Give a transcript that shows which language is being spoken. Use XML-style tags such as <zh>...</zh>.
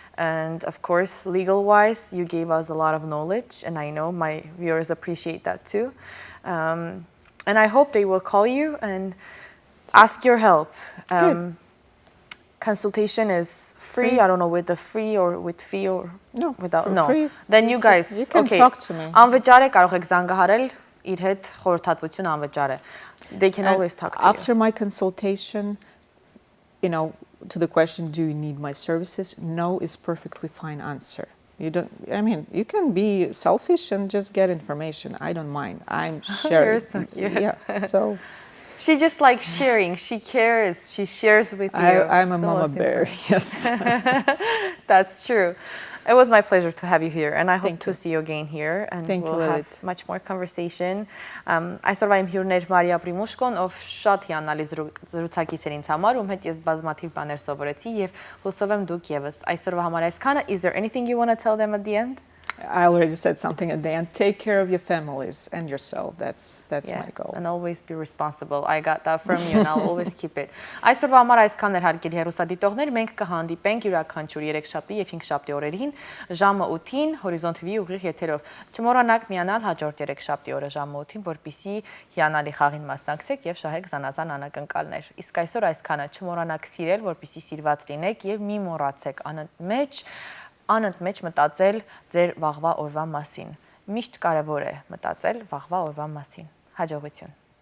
<en>And of course, legal-wise, you gave us a lot of knowledge, and I know my viewers appreciate that too. And I hope they will call you and ask your help. Consultation is free. I don't know with the free or with fee or without. No. Free. Then you guys, you can talk to me.</en> <hy>Անվճար է, կարող եք զանգահարել, իր հետ խորհրդատվություն անվճար է.</hy> <en>They can always talk to you. After my consultation, you know, to the question, do you need my services? No is perfectly fine answer. You don't, I mean, you can be selfish and just get information. I don't mind. I'm sharing. You're so cute. Yeah, so. She just likes sharing. She cares. She shares with you. I'm a mama bear, yes. That's true. It was my pleasure to have you here, and I hope to see you again here, and we'll have much more conversation.</en> <hy>Այսօրվա իմ հյուրն էր Մարիա Պրիմուշկոն, ով շատ հիանալի զրուցակից էր ինձ համար, ում հետ ես բազմաթիվ բաներ սովորեցի, եւ հուսով եմ դուք եւս. Այսօրվա համար այսքանը.</hy> <en>Is there anything you want to tell them at the end? I already said something at the end. Take care of your families and yourself. That's my goal. And always be responsible. I got that from you and I'll always keep it.</en> <hy>Այսօրվա համար այսքան էր հարգելի հեռուստադիտողներ, մենք կհանդիպենք յուրաքանչյուր 3 շաբթի եւ 5 շաբթի օրերին ժամը 8-ին Horizon TV ուղիղ եթերով։ Չմոռանաք միանալ հաջորդ 3 շաբթի օրը ժամը 8-ին, որպեսզի հիանալի խաղին մասնակցեք եւ շահեք զանազան անակնկալներ։ Իսկ այսօր այսքանը, չմոռանաք սիրել, որպեսզի սիրված լինեք եւ մի մոռացեք անընդմեջ մտածել ձեր վաղվա օրվա մասին։ Միշտ կարևոր է մտածել վաղվա օրվա մասին։ Հաջողություն։</hy>